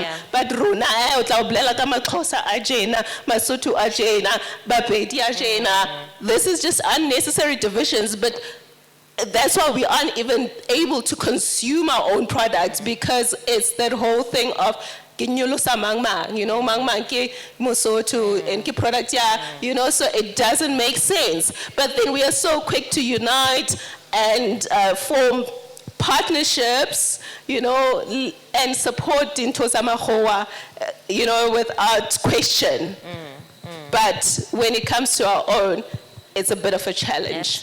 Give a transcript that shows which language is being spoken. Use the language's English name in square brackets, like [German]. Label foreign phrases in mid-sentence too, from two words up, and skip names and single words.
[English] But Runa, this is just unnecessary divisions, but that's why we aren't even able to consume our own products, because it's that whole thing of you know, [Southern Sotho] mangmang ke mosoto [English] and ke product you know, so it doesn't make sense. But then we are so quick to unite and form partnerships, you know, and support into Samahoa, you know, without question. But when it comes to our own, it's a bit of a challenge.